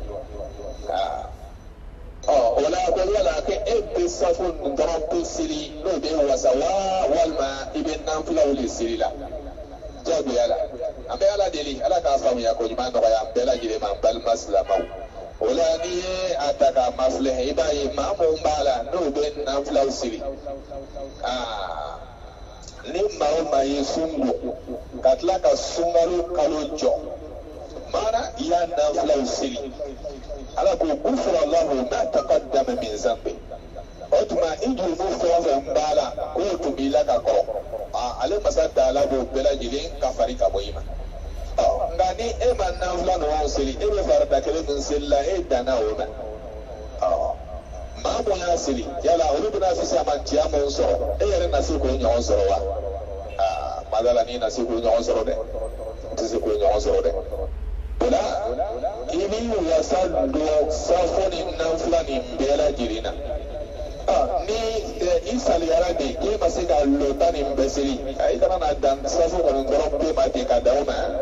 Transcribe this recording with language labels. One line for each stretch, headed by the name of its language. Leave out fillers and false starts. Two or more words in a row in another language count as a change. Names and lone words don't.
Bambara: o la ko yala ko e bɛ safu dɔrɔn pe seli n'o bɛ wasa wa walima i bɛ nafilaw de seli la jagoya la an bɛ ala deli ala k'a faamuya ko ɲuman nɔgɔya an bɛɛ lajɛlen ma an balima silamɛw o la n'i ye a ta k'a mafilɛ i b'a ye maa mun b'a la n'o bɛ nafilaw seli ni maa o maa ye sungo ka tila ka sunkalo kalo jɔ mana i y'a nafilaw seli ala ko
Arabic: غفر له ما تقدم من ذنبه
Bambara: o tuma i jurumu fɛn o fɛn b'a la k'o tun b'i la ka kɔrɔ ale masa taala b'o bɛɛ lajɛlen ka fari ka bɔ i ma nka ni e ma nafila ninnu seli e bɛ farida kelen min seli la e danna o ma maa mun y'a seli yala olu bɛna sisan ma diya mun sɔrɔ e yɛrɛ na se k'o ɲɔgɔn sɔrɔ wa madala n'i na se k'o ɲɔgɔn sɔrɔ dɛ n tɛ se k'o ɲɔgɔn sɔrɔ dɛ o la i b'i wasa don safo ni nafila nin bɛɛ lajɛlen na ni i saliyara de k'e ma se ka lɔta nin bɛɛ seli i kana na dan safo kɔni dɔrɔn pe ma ten ka da o ma